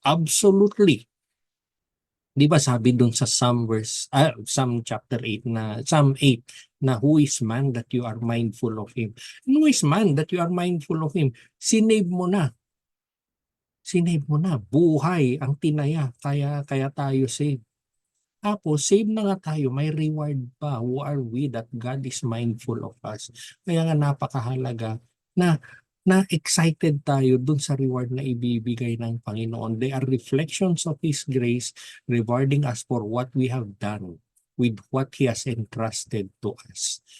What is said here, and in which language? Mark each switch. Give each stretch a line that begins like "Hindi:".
English: Absolutely.
Filipino: Di ba sabi dun sa
English: Psalm chapter 8 Psalm 8 na who is man that you are mindful of him? Who is man that you are mindful of him?
Filipino: Sinave mo na. Sinave mo na. Buhay ang tinaya. Kaya tayo save. Tapos, save na nga tayo, may reward pa.
English: Who are we that God is mindful of us?
Filipino: Kaya nga napakahalaga na excited tayo dun sa reward na ibibigay ng Panginoon.
English: They are reflections of His grace, rewarding us for what we have done with what He has entrusted to us.